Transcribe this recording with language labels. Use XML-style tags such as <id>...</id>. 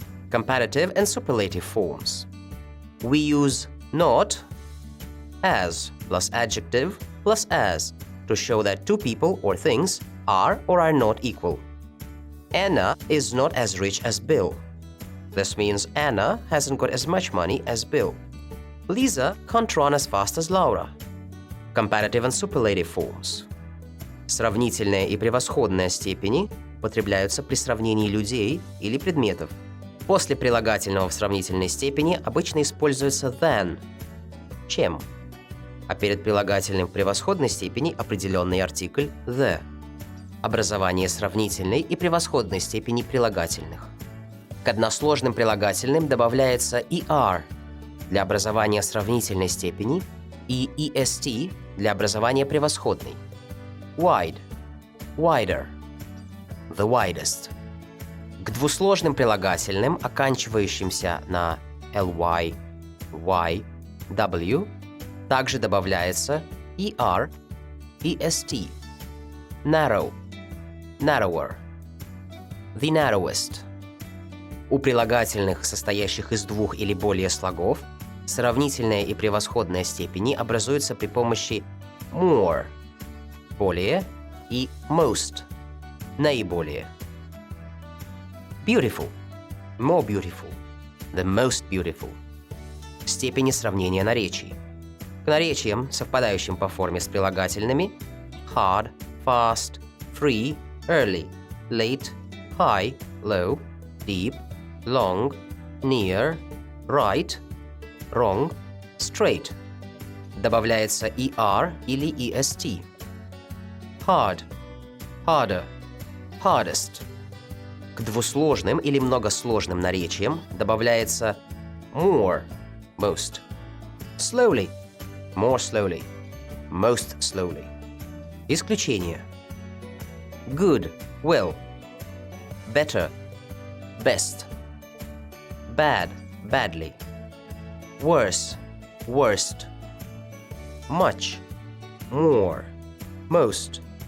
<en>Comparative and superlative forms. We use not, as plus adjective plus as to show that two people or things are or are not equal. Anna is not as rich as Bill. This means Anna hasn't got as much money as Bill. Lisa can't run as fast as Laura. Comparative and superlative forms.</en> <ru>Сравнительная и превосходная степени употребляются при сравнении людей или предметов. После прилагательного в сравнительной степени обычно используется than – чем, а перед прилагательным в превосходной степени определенный артикль the. Образование сравнительной и превосходной степени прилагательных. К односложным прилагательным добавляется er для образования сравнительной степени и est для образования превосходной.</ru> <en>Wide, wider, the widest.</en> <ru>К двусложным прилагательным, оканчивающимся на ly, y, w, также добавляется er, est.</ru> <en>Narrow, narrower, the narrowest.</en> <ru>У прилагательных, состоящих из двух или более слогов, сравнительная и превосходная степени образуются при помощи more – более и most – наиболее.</ru> <en>Beautiful, more beautiful, the most beautiful.</en> <ru>Степени сравнения наречий. К наречиям, совпадающим по форме с прилагательными</ru> <en>hard, fast, free, early, late, high, low, deep, long, near, right, wrong, straight,</en> <ru>добавляется er или est.</ru> <en>Hard, harder, hardest.</en> <ru>К двусложным или многосложным наречиям добавляется more, most.</ru> <en>Slowly, more slowly, most slowly.</en> <ru>Исключения. Good, well.</ru> <en>Better, best. Bad, badly. Worse, worst. Much, more, most.</en>